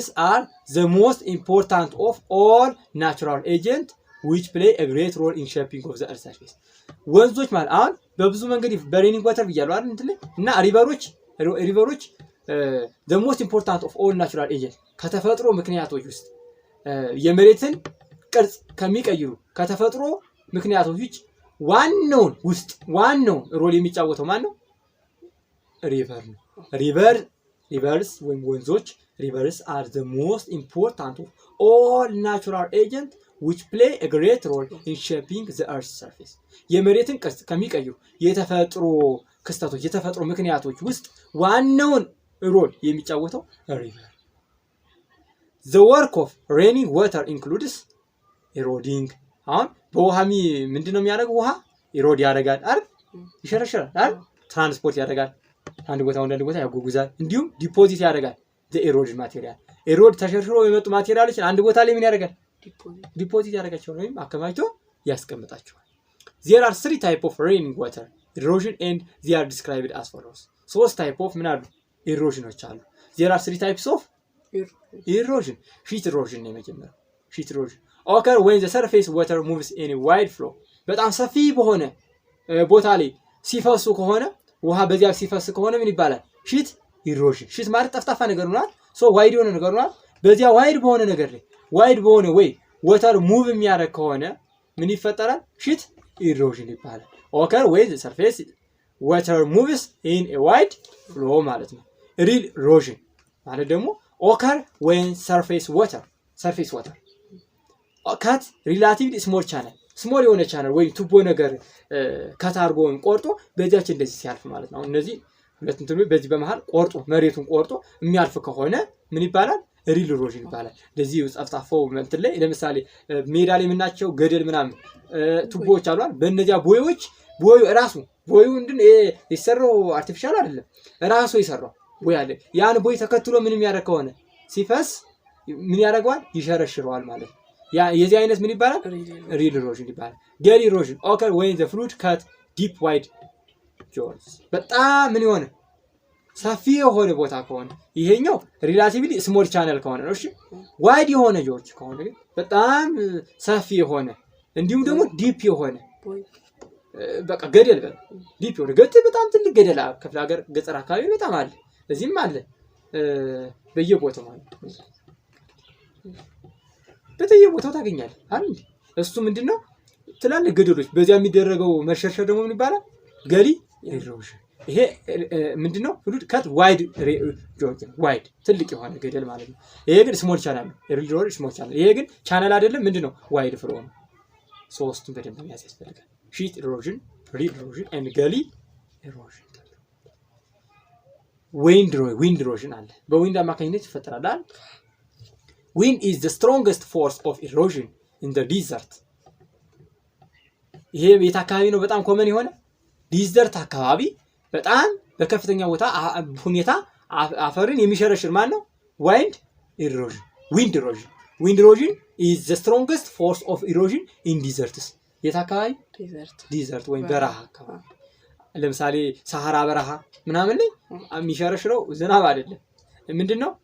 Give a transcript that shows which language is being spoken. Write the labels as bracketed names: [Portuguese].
[English] are the most important of all natural agents which play a great role in shaping of the earth's surface [Amharic] ወንዞች ማለት አሁን በብዙ መንገድ በሬኒንግ ዋተር ብያለሁ አይደል እንትን እና ሪቨሮች [English] the most important of all natural agents [Amharic] ከተፈጥሮ ምክንያቶች ውስጥ የመሬትን ቅርጽ ከሚቀይሩ ከተፈጥሮ ምክንያቶች ዋናውን ሮል የሚጫወተው ማን ነው ሪቨር ነው። ሪቨርስ ወይም ወንዞች [English] rivers are the most important of all natural agents which play a great role in shaping the earth's surface. [Amharic] የመሬትን ቅርጽ ከሚቀይሩ የተፈጥሮ ክስተቶች የተፈጥሮ ምክንያቶች ውስጥ ዋናውን ሮል የሚጫወተው ሪቨር። [English] The work of raining water includes eroding. [Amharic] አሁን በውሃሚ ምንድነው የሚያደርገው? ውሃ ኢሮድ ያደርጋል አይደል? ይሸረሽራል አይደል? ትራንስፖርት ያደርጋል፣ አንድ ቦታ ወደ አንድ ቦታ ያጓጉዛል። እንዲሁም ዲፖዚት ያደርጋል። [English] the eroded material [Amharic] ኤሮድ ተሸርሽሮ የመጡ ማቴሪያሎችን አንድ ቦታ ላይ ምን ያደርጋል? ዲፖዚት ያደርጋቸዋል ወይም አከማችቶ ያስቀምጣቸዋል። [English] there are 3 types of raining water erosion and they are described as follows. 3 types of [Amharic] ምን አሉ? ኢሮዥኖች አሉ። [English] there are 3 types of erosion. sheet erosion [Amharic] ነው የመጀመሪያው። [English] sheet erosion occur when the surface water moves in a wide flow. [Amharic] በጣም ሰፊ በሆነ ቦታ ላይ ሲፈሱ ከሆነ ውሃ በዚያ ሲፈስ ከሆነ ምን ይባላል? [English] sheet erosion. [Amharic] sheet ማለት ጠፍጣፋ ነገር ነው አይደል? ሶ ዋይድ የሆነ ነገር ነው። በዚያ ዋይድ በሆነ ነገር ላይ ዋይድ በሆነ ወይ [English] water move [Amharic] የሚያደርግ ከሆነ ምን ይፈጠራል? sheet erosion ይባላል። [English] occur when the surface water moves in a wide flow [Amharic] ማለት ነው። real erosion ማለት ደግሞ [English] occur when surface water cut relatively small channel [Amharic] ስሞል የሆነ ቻናል ወይ ቱቦ ነገር ከታርጎ ቆርጦ በዚያች እንደዚህ ሲያልፍ ማለት ነው። እነዚህ ሁለት እንትኑ በዚህ በመሃል ቆርጦ መሬቱን ቆርጦ የሚያልፍ ከሆነ ምን ይባላል? ሪል ኢሮዥን ይባላል። ለዚህ ጻፍጣፋው እንትን ላይ ለምሳሌ ሜዳ ላይ ምናቸው ገደል ምናምን ቱቦዎች አሉ አይደል? በእነዚያ ቦዩ ራሱ ቦዩ እንድን ይሰራው አርቲፊሻል አይደለም፣ ራሱ ይሰራው ቦይ አለ። ያን ቦይ ተከትሎ ምንም ያደርግ ከሆነ ሲፈስ ምን ያደርገዋል? ይሸረሽረዋል ማለት ነው። ያ የዚህ አይነት ምን ይባላል? ሪል ኢሮዥን ይባላል። ዴል ኢሮዥን [English] occur when the fluid cut deep wide jaws. [Amharic] በጣም ምን ይሆነ ሰፊ የሆነ ቦታ ከሆነ ይሄኛው ሪላቲቭሊ ስሞል ቻነል ከሆነ ነው። እሺ ዋይድ የሆነ ጆርጅ ከሆነ ግን በጣም ሰፊ የሆነ እንዲሁም ደግሞ ዲፕ የሆነ በቃ ገደል ዲፕ የሆነ በጣም ትልቅ ገደል ክፍለ ሀገር ገጠር አካባቢ በጣም አለ፣ እዚህም አለ በየቦታው ማለት በየቦታው ታገኛለህ አይደል? እሱ ምንድነው ትላልቅ ገደሎች በዚያ የሚደረገው መሸርሸር ደግሞ ምን ይባላል? ገሊ ኢሮዥን። ይሄ ምንድነው? ፍሉድ ካት ዋይድ ጆርጅ ዋይድ ትልቅ የሆነ ገደል ማለት ነው። ይሄ ግን ስሞል ቻናል ነው። ኢሮዥን ስሞል ቻናል። ይሄ ግን ቻናል አይደለም። ምንድነው? ዋይድ ፍሎ ነው። ሶስቱን በደንብ መያዝ ያስፈልጋል። ሺት ኢሮዥን፣ ሪል ኢሮዥን ኤንድ ገሊ ኢሮዥን። ዊንድ ኢሮዥን አለ። በዊንድ አማካኝነት ይፈጠራል አይደል? [English] Wind is the strongest force of erosion in the desert. [Amharic] ይሄ ቤት አካባቢ ነው በጣም ኮመን የሆነ ዲዘርት አካባቢ በጣም በከፍተኛ ቦታ ሁኔታ አፈርን የሚሸረሽር ማን ነው? [English] wind erosion. Wind erosion is the strongest force of erosion in deserts. [Amharic] የት አካባቢ? ዲዘርት ወይም በረሃ አካባቢ። ለምሳሌ ሳሃራ በረሃ ምናምን ላይ የሚሸረሽረው ዝናብ አይደለም። ምንድነው?